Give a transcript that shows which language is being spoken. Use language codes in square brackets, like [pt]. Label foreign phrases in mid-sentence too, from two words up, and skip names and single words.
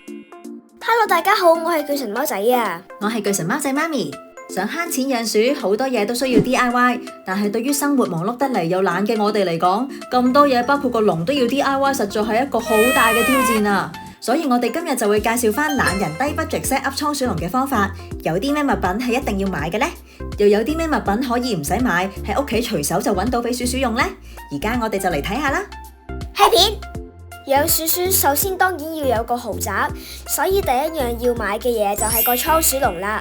[yue] Hello， 大家好，我係巨神貓仔啊。我係巨神貓仔媽咪。想慳錢養鼠，好多嘢都需要 DIY， 但係對於生活忙碌得嚟又懶嘅我哋嚟講，咁多嘢包括個籠都要 DIY， 實在係一個好大嘅挑戰啊！所以我哋今日就會介紹翻懶人低 [en] budget set up [yue] 倉鼠籠嘅方法。有啲咩物品係一定要買嘅呢？又有啲咩物品可以唔使買，喺屋企隨手就揾到俾鼠鼠用呢？而家我哋就嚟睇下啦。開片。養鼠鼠首先當然要有個豪宅，所以第一樣要買嘅嘢就係個倉鼠籠啦。